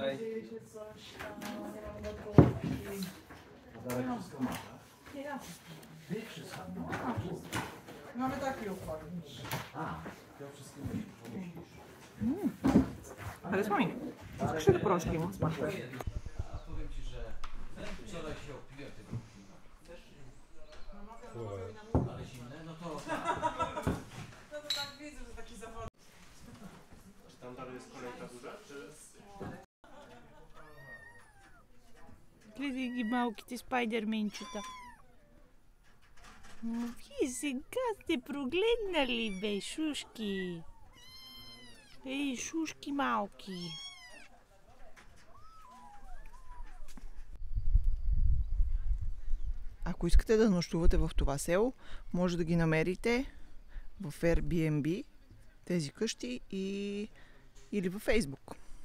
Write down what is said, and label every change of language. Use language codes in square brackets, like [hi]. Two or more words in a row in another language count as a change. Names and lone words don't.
[bg] Харесва ми. Искаш ли да пробваш кима с маркуя? [pl] Wczoraj się opiłem tego piwa. Ale zimne, no to... No to tak widzę, że taki zawód. Tam dalej jest kolejka duża, czy... [bg] Гледай ги малките спайдерменчета. Вие сега сте прогледнали, бе, шушки. Ей, шушки малки. Ако искате да нощувате в това село, може да ги намерите в Airbnb, тези къщи, или във Facebook.